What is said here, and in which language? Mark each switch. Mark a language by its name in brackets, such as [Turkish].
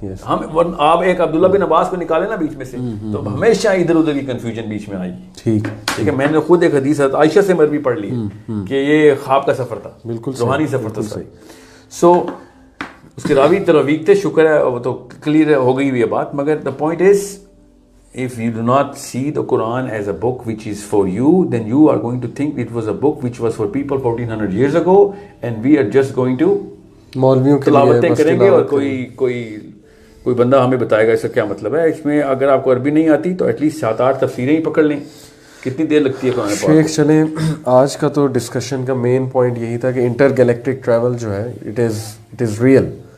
[Urdu] ہم آپ ایک عبداللہ بن عباس کو نکالے نا بیچ میں سے تو ہمیشہ ادھر ادھر کی کنفیوژن بیچ میں آئی. ٹھیک ہے. میں نے خود ایک حدیث عائشہ سے مروی پڑھ لی کہ یہ خواب کا سفر تھا, بالکل روحانی سفر تھا. سو اس کے راوی ترویق تھے, شکر ہے وہ تو کلیئر ہو گئی ہوئی ہے بات. [English] مگر the point is, if you do not see the Quran as a book which is for you, then you are going to think it was a book which was for people 1400 years ago, and we are just going to [Urdu] مولویوں کے تلاوتیں کریں گے, اور کوئی بندہ ہمیں بتائے گا اس کا کیا مطلب ہے. اس میں اگر آپ کو عربی نہیں آتی تو ایٹ لیسٹ 7-8 تفسیریں ہی پکڑ لیں. کتنی دیر لگتی ہے قرآن پاک. شیخ چلیں, آج کا تو ڈسکشن کا مین پوائنٹ یہی تھا کہ انٹر گیلیکٹک ٹریول جو ہے [English] It is real.